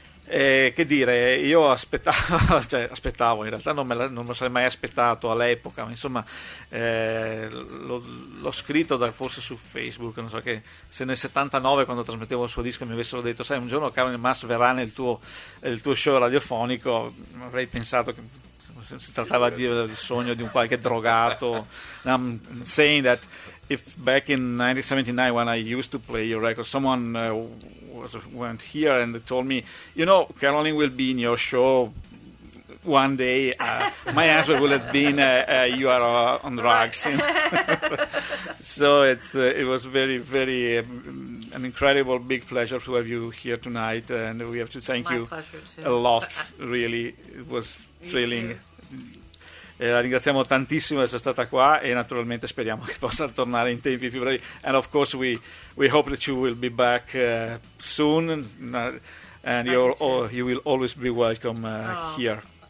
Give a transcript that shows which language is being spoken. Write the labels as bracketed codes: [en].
[it] Che dire, io aspettavo, cioè aspettavo, in realtà non me lo sarei mai aspettato all'epoca, ma insomma l'ho scritto forse su Facebook, non so, che se nel 79 quando trasmettevo il suo disco mi avessero detto: sai, un giorno Carole Mas verrà nel tuo show radiofonico, avrei pensato che insomma, si trattava di il sogno di un qualche drogato. [en] I'm saying that if back in 1979 when I used to play your record, someone went here and told me, you know, Caroline will be in your show one day, my answer would have been you are on drugs, right. So it was very, very an incredible big pleasure to have you here tonight, and we have to thank my you a lot, really. It was thrilling. [it] La ringraziamo tantissimo di essere stata qua e naturalmente speriamo che possa tornare in tempi più brevi. [en] And of course we hope that you will be back soon, and you will always be welcome here.